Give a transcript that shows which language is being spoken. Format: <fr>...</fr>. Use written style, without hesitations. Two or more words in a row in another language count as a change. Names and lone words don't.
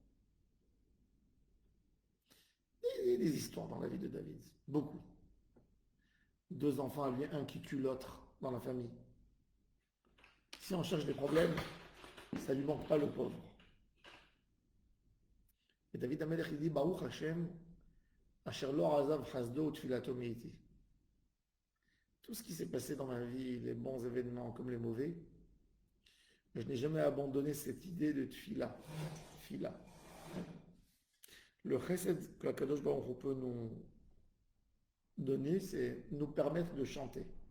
<fr>Il y a des histoires dans la vie de David, beaucoup. 2 enfants à lui, un qui tue l'autre dans la famille. Si on cherche des problèmes, ça ne lui manque pas le pauvre. Et David Amelech, il dit,</fr> <he>ברוך השם, אשר לא עזב חסדו תפילתי מאתי.</he> <fr>Tout ce qui s'est passé dans ma vie, les bons événements comme les mauvais, je n'ai jamais abandonné cette idée de tfila. Tfila. Le chesed que la</fr> <he>קדוש ברוך הוא</he> <fr>peut nous donner, c'est nous permettre de chanter.</fr>